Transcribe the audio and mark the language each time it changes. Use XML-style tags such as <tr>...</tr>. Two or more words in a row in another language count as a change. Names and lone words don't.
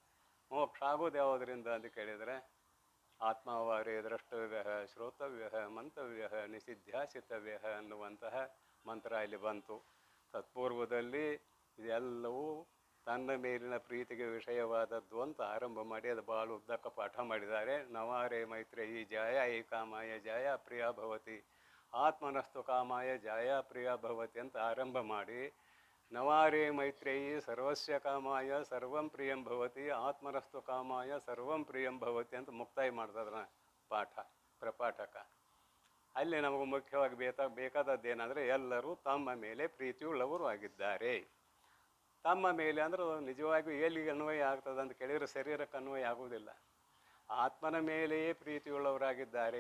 <kn>ಮೋಕ್ಷ ಆಗೋದು ಯಾವುದರಿಂದ ಅಂತ ಕೇಳಿದರೆ</kn> <sa>ಆತ್ಮಾವಾರೇ ದ್ರಷ್ಟವ್ಯ ಶ್ರೋತವ್ಯ ಮಂತವ್ಯ ನಿಷಿಧ್ಯಾಸಿತವ್ಯ</sa> <kn>ಅನ್ನುವಂತಹ ಮಂತ್ರ ಇಲ್ಲಿ ಬಂತು. ತತ್ಪೂರ್ವದಲ್ಲಿ ಇದೆಲ್ಲವೂ ತನ್ನ ಮೇಲಿನ ಪ್ರೀತಿಗೆ ವಿಷಯವಾದದ್ದು ಅಂತ ಆರಂಭ ಮಾಡಿ ಅದು ಭಾಳ ಉದ್ದಕ್ಕೆ ಪಾಠ ಮಾಡಿದ್ದಾರೆ.</kn> <sa>ನವಾರೇ ಮೈತ್ರೇಯಿ ಜಾಯ ಈ ಕಾಮಾಯ ಜಾಯ ಪ್ರಿಯ ಭವತಿ, ಆತ್ಮನಸ್ತು ಕಾಮಾಯ ಜಾಯ ಪ್ರಿಯ ಭವತಿ</sa> <kn>ಅಂತ ಆರಂಭ ಮಾಡಿ,</kn> <sa>ನವಾರೇ ಮೈತ್ರೇಯಿ ಸರ್ವಸ್ಯ ಕಾಮಾಯ ಸರ್ವಂ ಪ್ರಿಯಂ ಭವತಿ, ಆತ್ಮನಸ್ತು ಕಾಮಾಯ ಸರ್ವಂ ಪ್ರಿಯಂ ಭವತಿ</sa> <kn>ಅಂತ ಮುಕ್ತಾಯ ಮಾಡ್ತದ್ರ ಪಾಠ ಪ್ರಪಾಠಕ. ಅಲ್ಲಿ ನಮಗೆ ಮುಖ್ಯವಾಗಿ ಬೇಕಾದದ್ದೇನೆಂದರೆ ಎಲ್ಲರೂ ತಮ್ಮ ಮೇಲೆ ಪ್ರೀತಿಯುಳ್ಳವರು ಆಗಿದ್ದಾರೆ. ತಮ್ಮ ಮೇಲೆ ಅಂದ್ರೆ ನಿಜವಾಗಿಯೂ ಎಲ್ಲಿಗೆ ಅನ್ವಯ ಆಗ್ತದೆ ಅಂತ ಕೇಳಿದರೆ ಶರೀರಕ್ಕೆ ಅನ್ವಯ ಆಗುವುದಿಲ್ಲ. ಆತ್ಮನ ಮೇಲೆಯೇ ಪ್ರೀತಿಯುಳ್ಳವರಾಗಿದ್ದಾರೆ.</kn>